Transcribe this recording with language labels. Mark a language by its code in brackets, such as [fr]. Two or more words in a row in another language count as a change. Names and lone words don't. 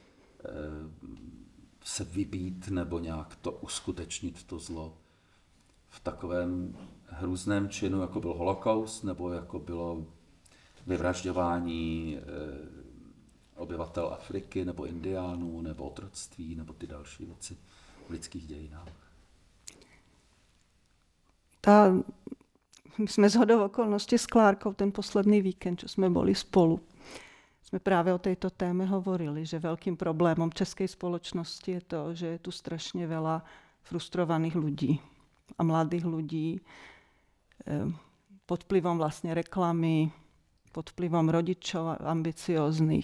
[cs] se vybít nebo nějak to uskutečnit, to zlo v takovém hrůzném činu, jako byl holokaust, nebo jako bylo vyvražďování obyvatel Afriky, nebo indiánů, nebo otroctví, nebo ty další věci v lidských dějinách. [sk] My sme zhodou okolností s Klárkou ten posledný víkend, čo sme boli spolu, sme práve o tejto téme hovorili, že veľkým problémom českej spoločnosti je to, že je tu strašne veľa frustrovaných ľudí a mladých ľudí pod vplyvom vlastne reklamy, pod vplyvom rodičov ambicióznych.